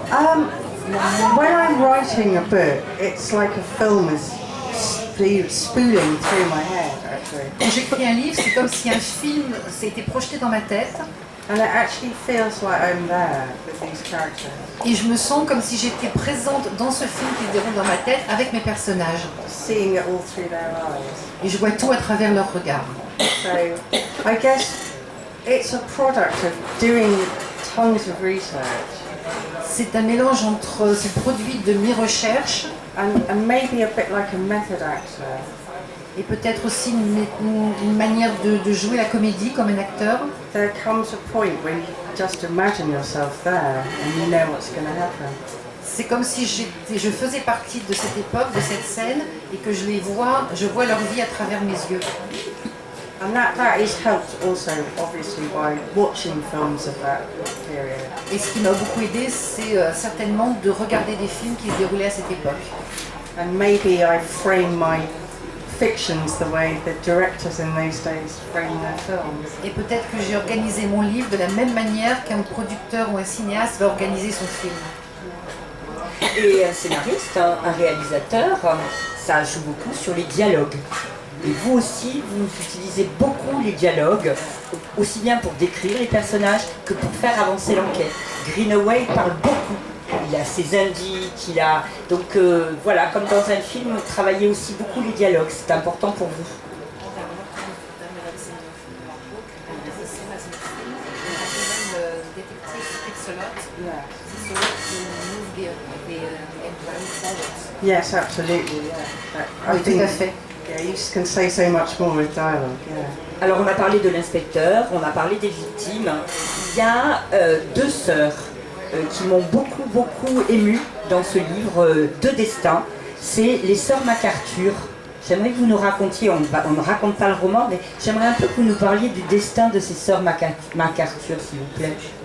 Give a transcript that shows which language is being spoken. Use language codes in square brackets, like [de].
[en] When I'm writing a book, it's like a film is spooling through my head, actually. [fr] Quand j'écris un livre, c'est comme si un film s'était projeté dans ma tête. [en] And it actually feels like I'm there with these characters. [fr] Et je me sens comme si j'étais présente dans ce film qui se déroule dans ma tête avec mes personnages. [en] Seeing it all through their eyes. [fr] Et je vois tout à travers leur regard. [en] So I guess it's a product of doing tons of research [fr] C'est un mélange entre, c'est le produit de mes recherches [en] and maybe a bit like a method actor. [fr] et peut-être aussi une manière de jouer la comédie comme un acteur. [en] There comes a point when you just imagine yourself there and you know what's going to happen. [fr] C'est comme si je faisais partie de cette époque, de cette scène, et que je vois leur vie à travers mes yeux. [en] And that is helped also, obviously, by watching films of that period. [fr] Et ce qui m'a beaucoup aidé, c'est certainement de regarder des films qui se déroulaient à cette époque. [en] And maybe I frame my fictions the way the directors in those days frame their films. [fr] Et peut-être que j'ai organisé mon livre de la même manière qu'un producteur ou un cinéaste va organiser son film. Et un scénariste, un réalisateur, ça joue beaucoup sur les dialogues. Et vous aussi, vous utilisez beaucoup les dialogues, aussi bien pour décrire les personnages que pour faire avancer l'enquête. Greenaway parle beaucoup. Il a ses indices, Donc voilà, comme dans un film, travaillez aussi beaucoup les dialogues, c'est important pour vous. [en] Yes, absolutely. Yeah. I [fr] Oui, tout à fait. [en] Yeah, you can say so much more with dialogue. Yeah. [fr] Alors on a parlé de l'inspecteur, on a parlé des victimes. Il y a deux sœurs qui m'ont beaucoup ému dans ce livre, deux destins. C'est les sœurs MacArthur. J'aimerais que vous nous racontiez, on ne raconte pas le roman, mais j'aimerais un peu que vous nous parliez du destin de ces sœurs MacArthur, s'il vous plaît.